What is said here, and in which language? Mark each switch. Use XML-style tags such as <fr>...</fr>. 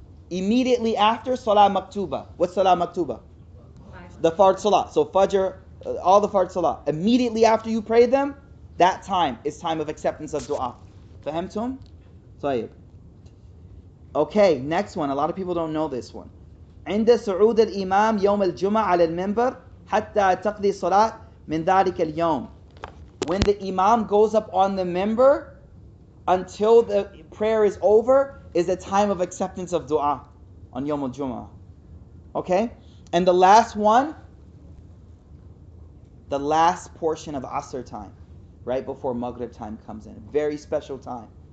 <en>Immediately after salah maktuba. What's salah maktuba? The fard salah. So fajr, all the fard salah. Immediately after you pray them, that time is time of acceptance of dua.</en> <ar>Fahimtum? طيب.</ar> <en>Okay, next one. A lot of people don't know this one.</en> <ar>عند صعود الإمام يوم الجمعة على المنبر حتى تقضي الصلاة من ذلك اليوم.</ar> <en>When the imam goes up on the minbar until the prayer is over is a time of acceptance of dua on Yawm al-Jum'ah. Okay? And the last one, the last portion of Asr time, right before Maghrib time comes in. Very special time.</en>